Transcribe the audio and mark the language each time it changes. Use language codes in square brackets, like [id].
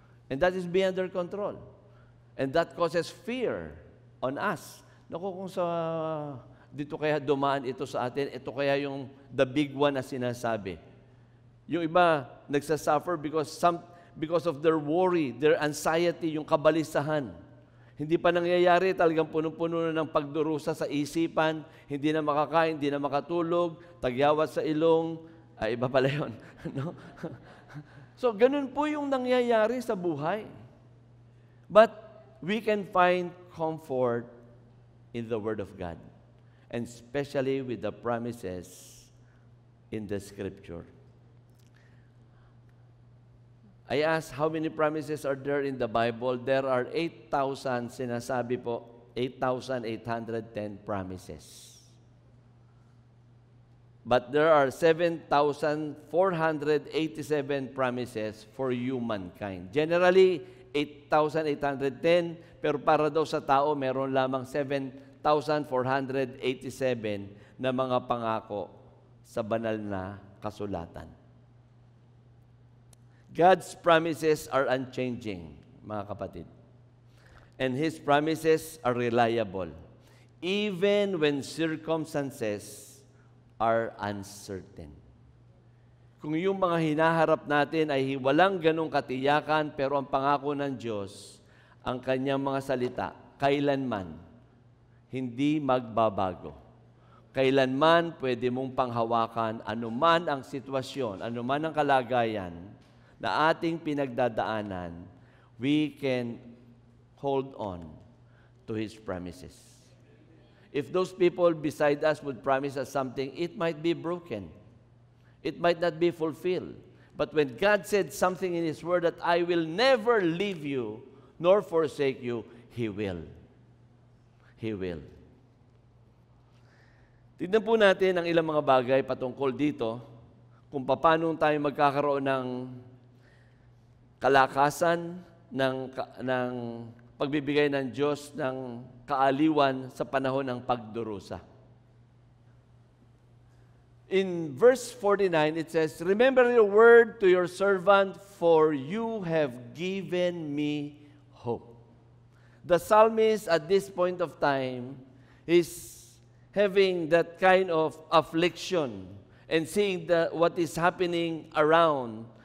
[en] And that is beyond their control. And that causes fear on us. [tl] Naku, kung dito kaya dumaan ito sa atin, ito kaya yung [en] the big one [tl] na sinasabi. Yung iba, nagsasuffer [en] because of their worry, their anxiety, [tl] yung kabalisahan. Hindi pa nangyayari, talagang punong-puno na ng pagdurusa sa isipan, hindi na makakain, hindi na makatulog, tagyawat sa ilong, iba pala yun. No? So, ganun po yung nangyayari sa buhay. [en] But we can find comfort in the Word of God, and especially with the promises in the Scripture. I asked how many promises are there in the Bible. There are 8,000, [tl] sinasabi po, [en] 8,810 promises. But there are 7,487 promises for humankind. [tl] Generally, 8,810, pero para daw sa tao, meron lamang 7,487 na mga pangako sa banal na kasulatan. [en] God's promises are unchanging, [tl] mga kapatid. [en] And His promises are reliable, even when circumstances are uncertain. [tl] Kung yung mga hinaharap natin ay walang ganong katiyakan, pero ang pangako ng Diyos, ang Kanyang mga salita, kailanman, hindi magbabago. Kailanman pwede mong panghawakan anuman ang sitwasyon, anuman ang kalagayan na ating pinagdadaanan, [en] we can hold on to His promises. If those people beside us would promise us something, it might be broken. It might not be fulfilled. But when God said something in His Word that I will never leave you nor forsake you, He will. He will. [tl] Tignan po natin ang ilang mga bagay patungkol dito kung paano tayo magkakaroon ng kalakasan, ng pagbibigay ng Diyos ng kaaliwan sa panahon ng pagdurusa. [en] In verse 49, it says, "Remember your word to your servant, for you have given me hope." The psalmist at this point of time is having that kind of affliction and seeing what is happening around.